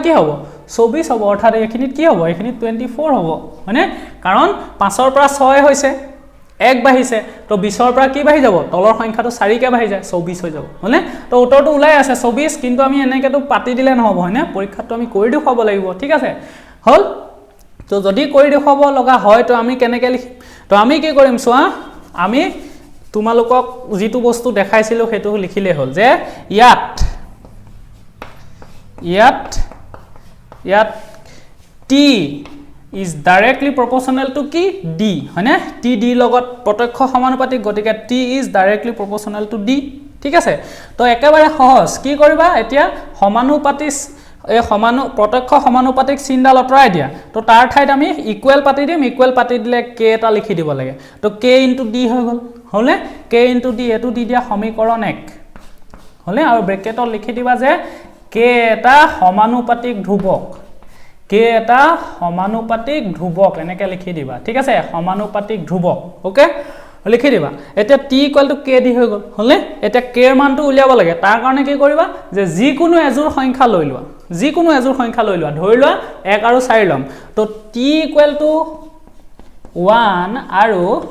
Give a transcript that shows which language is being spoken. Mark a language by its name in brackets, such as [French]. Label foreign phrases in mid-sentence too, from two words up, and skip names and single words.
[Assamese] কি হ'ব 24 হ'ব অৰ্থাৎ এখিনিত কি হ'ব এখিনিত 24 হ'ব হয়নে কাৰণ 5 ৰ পৰা 6 হৈছে 1 বাঢ়িছে তো 20 ৰ পৰা কি বাঢ়ি যাব তলৰ সংখ্যাটো 4 কে বাঢ়ি যায় 24 হৈ যাব হয়নে তো উত্তৰটো ওলাই আছে 24 কিন্তু আমি এনেকেটো পাতি দিলে নহব হয়নে পৰীক্ষাটো আমি কৰি দেখুৱাব লাগিব ঠিক আছে হল তো যদি কৰি দেখুৱাব লগা হয় তো আমি কেনেকে লিখিম তো আমি কি কৰিম চোৱা আমি তোমালোকক যেটো বস্তু দেখাইছিলো হেতু লিখিলে হল যে ইয়াত [English] t is directly proportional to [Assamese] কি d হয়নে t d লগত প্ৰত্যক্ষ সমানুপাতিক গতিকে [English] t is directly proportional to d [Assamese] ঠিক আছে তো একেবাৰে সহজ কি কৰিবা এতিয়া সমানুপাতিক এই প্ৰত্যক্ষ সমানুপাতিক চিনডাল অতৰাই দিয়া তো তাৰ ঠাইত আমি ইকুৱেল পাতি দিম ইকুৱেল পাতি দিলে k এটা লিখি দিব লাগে তো k * d হৈ গল হলে k * d এটো দি দিয়া সমীকৰণ 1 হলে আৰু ব্ৰেকেটত লিখি দিবা যে k এটা সমানুপাতিক ধ্ৰুৱক k এটা সমানুপাতিক ধ্ৰুৱক এনেকে লিখি দিবা ঠিক আছে সমানুপাতিক ধ্ৰুৱক ওকে লিখি দিবা এতিয়া t = k দি হৈ গল হলে এতিয়া k ৰ মানটো উলিয়াব লাগে তাৰ কাৰণে কি কৰিবা যে যিকোনো এজোৰ সংখ্যা লৈ লোৱা ধৰি লোৱা 1 আৰু 4 লম তো t = 1 আৰু